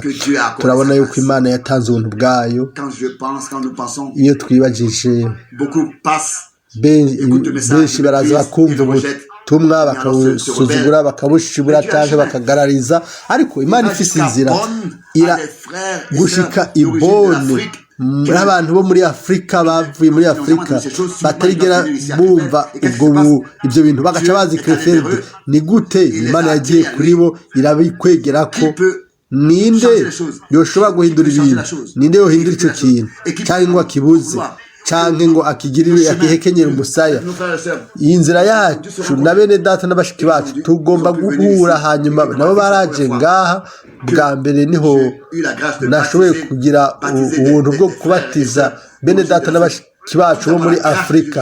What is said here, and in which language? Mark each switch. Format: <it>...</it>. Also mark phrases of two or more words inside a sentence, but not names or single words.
<rn>Turabona yuko Imana yatanze ubuntu bwayo. Iyo twibajije benshi baraza bakumva ubutumwa bakabusuzugura, bakabushibura cyangwa bakagarariza, ariko Imana ifise inzira gushika ibone n'abantu bo muri Afurika, bavuye muri Afurika batarigera bumva ibyo bintu, bagaca bazi Krefeld. Ni gute Imana yagiye kuri bo irabikwegera ko ninde yoshobora guhindura ibintu? Ninde yohindura icyo kintu cyangwa ngo akibuze cyangwa ngo akigirire akihekenyera umusaya? Iyi nzira yacu na bene data n'abashiki bacu tugomba guhura, hanyuma nabo baraje ngaha bwa mbere, niho nashoboye kugira ubuntu bwo kubatiza bene data n'abashiki bacu bo muri Afurika.</rn>